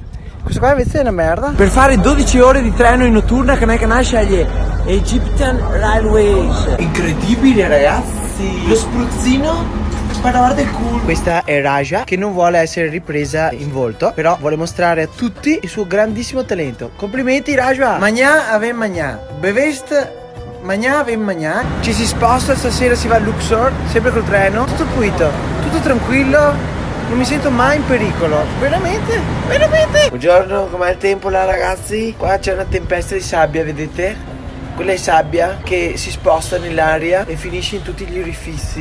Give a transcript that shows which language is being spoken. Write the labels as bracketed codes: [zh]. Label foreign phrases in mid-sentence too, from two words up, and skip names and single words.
[it] Questo qua invece è una merda. Per fare 12 ore di treno in notturna Canal sceglie Egyptian Railways. Incredibile ragazzi. Lo spruzzino per lavare il culo. Questa è Raja che non vuole essere ripresa in volto, però vuole mostrare a tutti il suo grandissimo talento. Complimenti Raja. Magna avem magna. Bevest magna avem magna. Ci si sposta, stasera si va a Luxor, sempre col treno. Tutto pulito, tutto tranquillo. Non mi sento mai in pericolo. Veramente? Veramente? Buongiorno, com'è il tempo là ragazzi? Qua c'è una tempesta di sabbia, vedete? Quella è sabbia che si sposta nell'aria e finisce in tutti gli orifizi.